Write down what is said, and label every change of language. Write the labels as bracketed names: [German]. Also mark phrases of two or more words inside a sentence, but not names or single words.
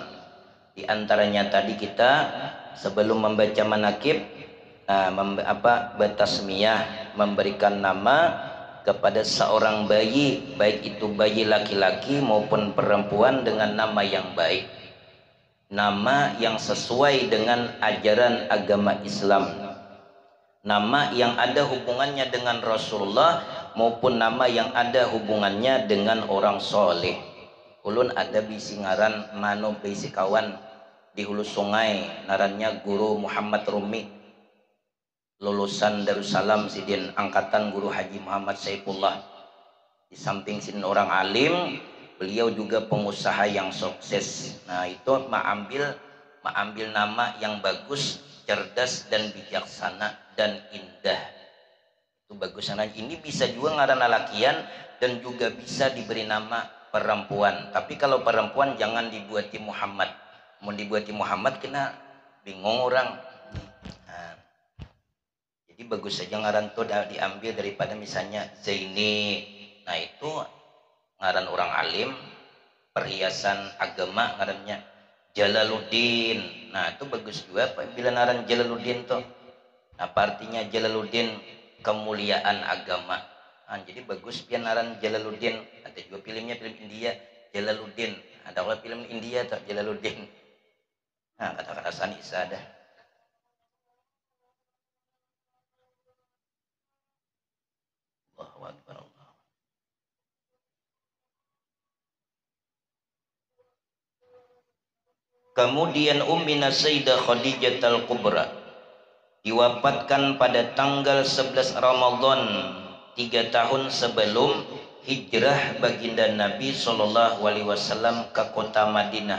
[Indonesian] Di antaranya tadi kita sebelum membaca manakib bertasmiyah, memberikan nama kepada seorang bayi, baik itu bayi laki-laki maupun perempuan, dengan nama yang baik, nama yang sesuai dengan ajaran agama Islam, nama yang ada hubungannya dengan Rasulullah maupun nama yang ada hubungannya dengan orang soleh. [Banjar] Ulun ada bisi ngaran mano bisi kawan di hulu sungai, narannya Guru Muhammad Rumi, lulusan Darussalam sidin angkatan Guru Haji Muhammad Saifullah. Di samping sidin orang alim, [Indonesian] beliau juga pengusaha yang sukses. Nah itu mengambil nama yang bagus, cerdas dan bijaksana dan indah. Itu bagus. [Banjar] Nah ini bisa juga ngaran lakian dan juga bisa diberi nama perempuan. Tapi kalau perempuan jangan dibuati Muhammad. Mau dibuati Muhammad kena bingung orang. Nah, jadi bagus saja ngaran itu diambil daripada misalnya Zaini. Nah itu ngaran orang alim, perhiasan agama ngarannya Jalaluddin. Nah itu bagus juga bila ngaran Jalaluddin tuh. Apa artinya Jalaluddin? [Indonesian] Kemuliaan agama. [Banjar] Nah, jadi bagus pian ngaran Jalaluddin. [Indonesian] Ada juga filmnya, film India Jalaluddin. Ada juga film India tuh Jalaluddin. Nah kata-kata sani isadah. [Arabic] الله أكبر. [Indonesian] Kemudian Ummina Sayyidah Khadijah Al-Kubra diwafatkan pada tanggal 11 Ramadan 3 tahun sebelum hijrah baginda Nabi SAW ke kota Madinah.